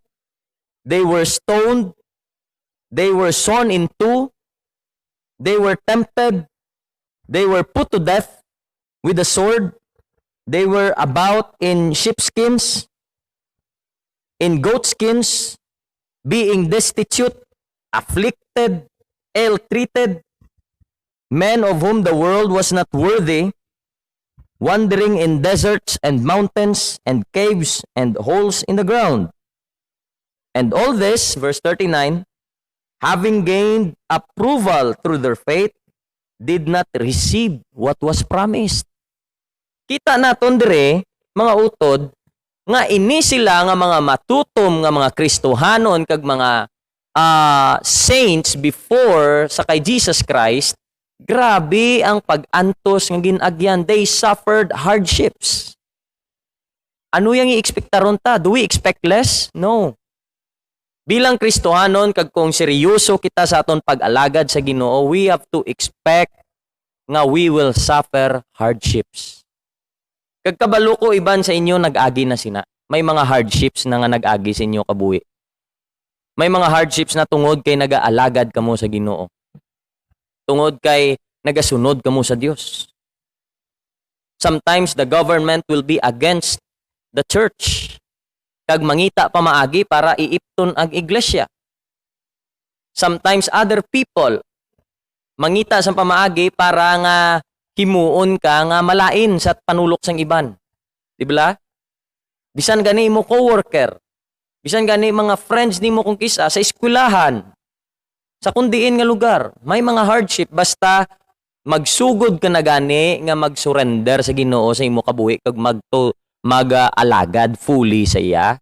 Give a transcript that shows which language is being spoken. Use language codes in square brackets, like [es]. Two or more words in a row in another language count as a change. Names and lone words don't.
[en] They were stoned, they were sawn in two, they were tempted, they were put to death with a sword, they were about in sheepskins, in goatskins, being destitute, afflicted, ill-treated, men of whom the world was not worthy, wandering in deserts and mountains and caves and holes in the ground. And all this, verse 39, having gained approval through their faith, did not receive what was promised. [hil] Kita naton dire, mga utod, nga ini sila nga mga matutom nga mga Kristohanon kag mga [en] saints before [hil] sa kay Jesus Christ, grabe ang pag-antos nga ginagyan. [en] They suffered hardships. [hil] Ano yang i-expectaron ta? [en] Do we expect less? [hil] No. Bilang Kristohanon kag kung seryoso kita sa aton pag-alagad sa Ginoo, [en] we have to expect [hil] nga [en] we will suffer hardships. [hil] Kag kabalo ko iban sa inyo nag-agi na sina. May mga hardships na nga nag-agi sa inyo kabuhi. May mga hardships na tungod kay nag-aalagad kamo sa Ginoo. Tungod kay nagasunod kamo sa Dios. [en] Sometimes the government will be against the church. [hil] Kag mangita pa maagi para iipton ang iglesia. [en] Sometimes other people [hil] mangita sa pamaagi para nga himuon ka nga malain sa panulok sang iban. Di ba? Bisan gani mo coworker, bisan gani mga friends nimo kung kisa sa eskwelahan, sa kundiin nga lugar, may mga hardship basta magsugod ka na gani nga mag-surrender sa Ginoo sa imo kabuhi kag mag-alagad fully sa iya.